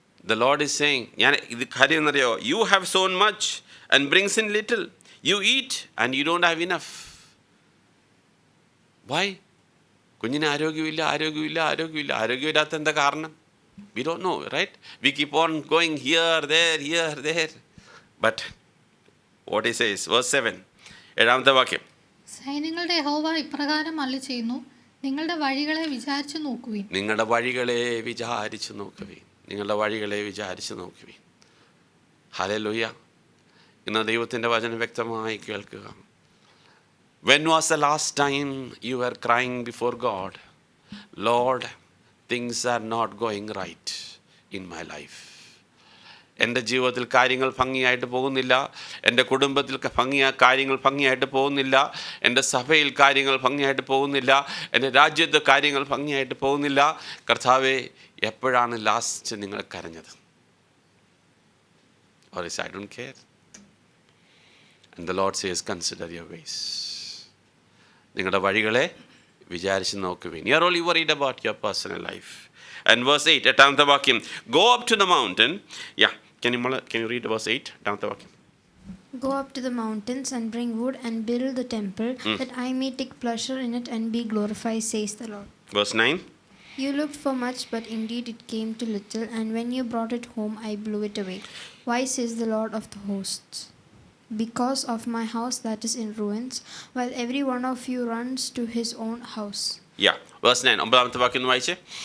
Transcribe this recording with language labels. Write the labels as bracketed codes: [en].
[en] The Lord is saying, [ml] ഞാൻ ഇത് കാര്യം എന്നറിയോ, [en] you have sown much and brings in little. You eat and you don't have enough. Why? [ml] കുഞ്ഞിന് ആരോഗ്യമില്ലാത്ത എന്താ കാരണം? [en] We don't know, right? We keep on going here, there. But what he says, verse 7, [ml] ഏഴാമത്തെ വാക്യം. സൈന്യങ്ങളുടെ യഹോവ ഇപ്രകാരം അരുളിച്ചെയ്യുന്നു, നിങ്ങളുടെ വഴികളെ വിചാരിച്ചു നോക്കുവിൻ. നിങ്ങളുടെ വഴികളെ വിചാരിച്ചു നോക്കുവിൻ. നിങ്ങളുടെ വഴികളെ വിചാരിച്ചു നോക്കുവിൻ. ഹല്ലേലൂയ. ഇന്ന് ദൈവത്തിൻ്റെ വചനം വ്യക്തമായി കേൾക്കുക. [en] When was the last time you were crying before God, Lord, things are not going right in my life? [ml] എൻ്റെ ജീവിതത്തിൽ കാര്യങ്ങൾ ഭംഗിയായിട്ട് പോകുന്നില്ല, എൻ്റെ കുടുംബത്തിൽ കാര്യങ്ങൾ ഭംഗിയായിട്ട് പോകുന്നില്ല, എൻ്റെ സഭയിൽ കാര്യങ്ങൾ ഭംഗിയായിട്ട് പോകുന്നില്ല, എൻ്റെ രാജ്യത്ത് കാര്യങ്ങൾ ഭംഗിയായിട്ട് പോകുന്നില്ല. കർത്താവേ, എപ്പോഴാണ് ലാസ്റ്റ് നിങ്ങൾ കരഞ്ഞത്? [en] Or is I don't care? And the Lord says, consider your ways. [ml] നിങ്ങളുടെ വഴികളെ വിചാരിച്ച് നോക്കുവിൻ. [en] You are only worried about your personal life. And verse 8, [ml] എട്ടാമത്തെ വാക്യം, [en] go up to the mountain. Yeah, can you read verse 8, [ml] എട്ടാമത്തെ വാക്യം? [en] Go up to the mountains and bring wood and build the temple, that I may take pleasure in it and be glorified, says the Lord. Verse 9. You looked for much, but indeed it came to little, and when you brought it home, I blew it away. Why, says the Lord of the hosts? Because of my house that is in ruins, while every one of you runs to his own house. Yeah, verse 9, [ml] ഒമ്പതാമത്തെ വാക്യം ഒന്ന് വായിച്ചേ.